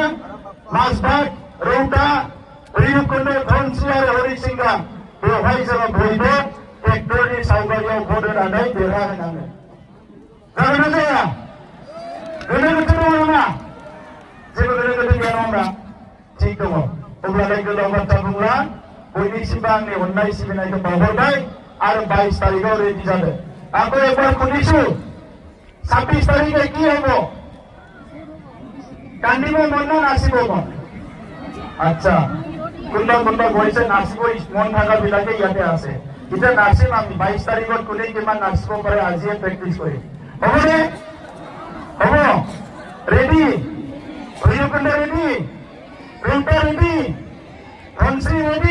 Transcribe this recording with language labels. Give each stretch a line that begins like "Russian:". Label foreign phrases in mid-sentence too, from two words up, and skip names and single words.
Bodo: माजबाद रौता भैरबकुन्द धनस्रि आरो हरिसिंगा बेवहाय जोङो बयबो ट्रेक्टरनि सावगारियाव भट होनानै देरहाहोनांगोन जागोन ना जाया गोनो गोथो दङ नामा जेबो गोनो गोथो गैया नङा होमब्ला थिग दङ अब्लालाय गोलाव बाथ्रा बुंला बयनिसिमबो आंनि अननाय सिबिनायखौ बावहरबाय आरो 22 तारिखआव रेडि जादों आंबो
Assamese: একবার শুনিছো 26 তারিখে কি হবো কান্দিব মন না নাচিব মন আচ্ছা কোনবা কৈছে নাচিব মন থাকা বিলাকে ইয়াতে আছে এতিয়া নাচিম আমি 22 তাৰিখত কোনে কিমান নাচিব পাৰে আজিয়ে প্ৰেক্টিচ কৰিম হ'বনে হ'ব ৰেডি ভৈৰৱকুণ্ড ৰেডি ৰৌতা ৰেডি ধনশ্ৰী ৰেডি